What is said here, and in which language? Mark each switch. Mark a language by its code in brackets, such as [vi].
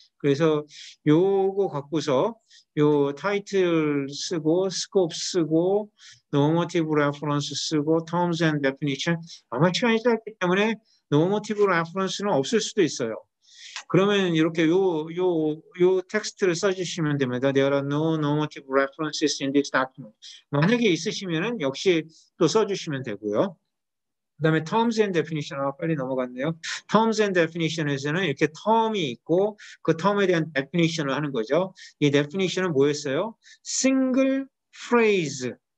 [ko] 그래서 요거 갖고서 요 타이틀 쓰고 스코프 쓰고 normative reference 쓰고 terms and definition, 아마 시간이 짧기 때문에 normative reference는 없을 수도 있어요. 그러면 이렇게 요 텍스트를 써주시면 됩니다. [en] There are no normative references in this document. [ko] 만약에 있으시면은 역시 또 써주시면 되고요. 그 다음에 terms and definition, 빨리 넘어갔네요. terms and definition에서는 이렇게 term이 있고 그 term에 대한 definition을 하는 거죠. 이 definition은 뭐였어요? single phrase,